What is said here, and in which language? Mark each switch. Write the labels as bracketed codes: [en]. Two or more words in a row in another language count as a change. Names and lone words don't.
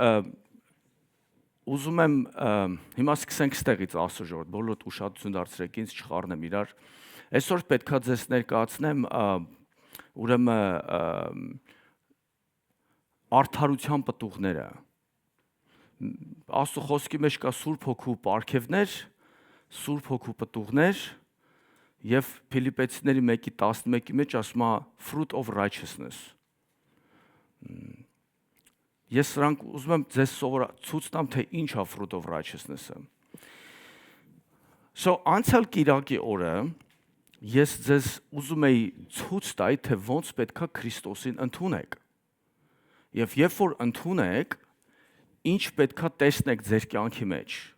[hy] ուզում եմ հիմա սկսենք ստեղից Աստծո ժողովուրդ, բոլորդ ուշադրություն դարձրեք ինձ, չխառնեմ իրար։ Այսօր պետքա ձեզ ներկայացնեմ ուրեմն արդարության պտուղները։ Աստծո խոսքի մեջ կա Սուրբ Հոգու պարգևներ, Սուրբ Հոգու պտուղներ եւ Փիլիպպեցիների 1:11-ի մեջ ասում է [en] fruit of righteousness։ [hy] Ես սրանք ուզում եմ ձեզ ցույց տամ, թե ինչ է [en] fruit of righteousness- [hy] ը։ Անցյալ կիրակի օրը ես ձեզ ուզում էի ցույց տալ, թե ոնց պետքա Քրիստոսին ընդունեք։ Եվ երբ որ ընդունեք, ինչ պետքա տեսնեք ձեր կյանքի մեջ։